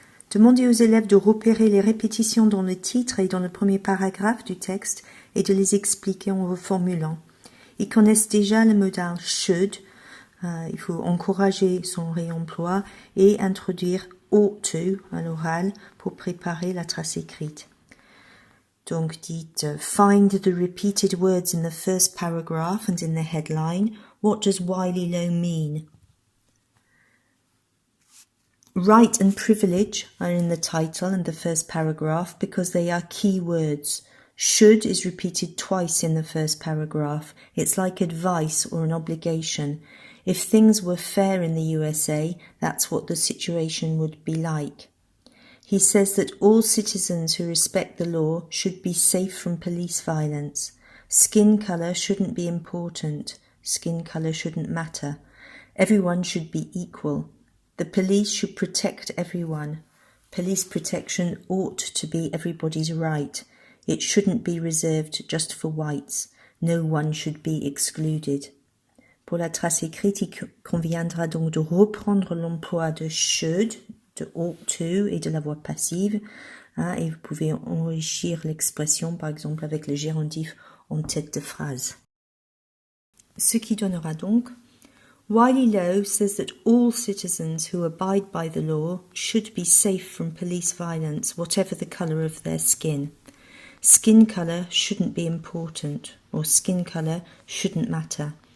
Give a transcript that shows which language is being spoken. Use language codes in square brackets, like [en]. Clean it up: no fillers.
[fr] Demandez aux élèves de repérer les répétitions dans le titre et dans le premier paragraphe du texte et de les expliquer en reformulant. Ils connaissent déjà le modal should, il faut encourager son réemploi et introduire ought to à l'oral pour préparer la trace écrite. Donc dites [en] find the repeated words in the first paragraph and in the headline. What does Wiley Lowe mean? Right and privilege are in the title and the first paragraph because they are key words. Should is repeated twice in the first paragraph. It's like advice or an obligation. If things were fair in the USA, that's what the situation would be like. He says that all citizens who respect the law should be safe from police violence. Skin color shouldn't be important. Skin color shouldn't matter. Everyone should be equal. The police should protect everyone. Police protection ought to be everybody's right. It shouldn't be reserved just for whites. No one should be excluded. [fr] Pour la trace écrite, il conviendra donc de reprendre l'emploi de should, de ought to et de la voix passive. Et vous pouvez enrichir l'expression, par exemple, avec le gérondif en tête de phrase. Ce qui donnera donc [en] Wiley Lowe says that all citizens who abide by the law should be safe from police violence, whatever the colour of their skin. Skin colour shouldn't be important, or skin colour shouldn't matter.